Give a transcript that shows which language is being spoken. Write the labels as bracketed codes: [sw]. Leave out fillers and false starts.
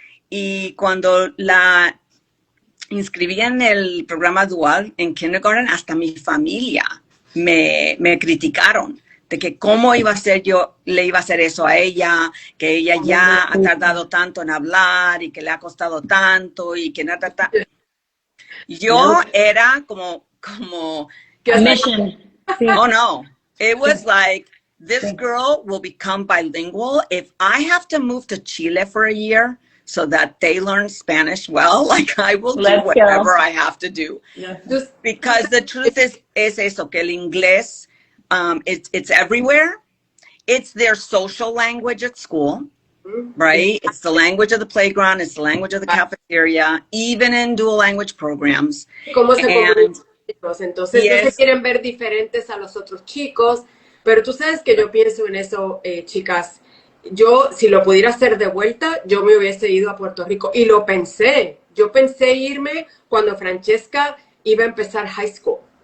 [es] Y cuando la inscribí en el programa dual en kindergarten, hasta mi familia me criticaron de que cómo iba a ser le iba a hacer eso a ella, que ella ya ha tardado tanto en hablar y que le ha costado tanto y que nada. Yo era como [en] mission. Oh no, it was like, this girl will become bilingual if I have to move to Chile for a year so that they learn Spanish well, like I will do whatever I have to do. Yeah. Because the truth is [es] eso, que el inglés, [en] it's everywhere. It's their social language at school, right? It's the language of the playground. It's the language of the cafeteria, even in dual language programs. [es] ¿Cómo se Entonces, no se quieren ver diferentes a los otros chicos, pero tú sabes que yo pienso en eso, chicas. Yo, si lo pudiera hacer de vuelta, yo me hubiese ido a Puerto Rico. Y lo pensé. Yo pensé irme cuando Francesca iba a empezar high school.